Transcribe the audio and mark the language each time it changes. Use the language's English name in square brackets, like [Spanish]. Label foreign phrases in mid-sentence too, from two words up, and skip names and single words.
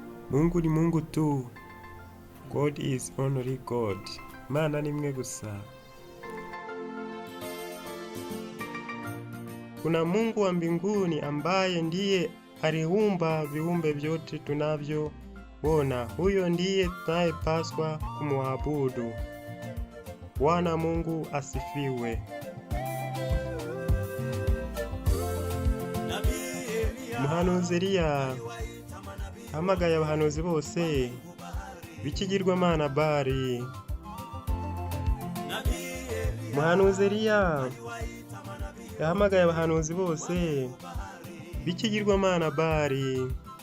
[Swahili] Mungu ni Mungu tu. [English] God is only God. [Kinyarwanda] Imana ni imwe gusa. [Swahili] Kuna Mungu wa mbinguni ambaye ndiye aliumba viumbe vyote tunavyoona. Huyo ndiye tunayepaswa kumwabudu. Bwana Mungu asifiwe. [Kinyarwanda] Umuhanuzi Eliya hamagaye abahanuzi bose b'ikigirwamana Bali. Umuhanuzi Eliya yahamagaye abahanuzi bose b'ikigirwamana Bali.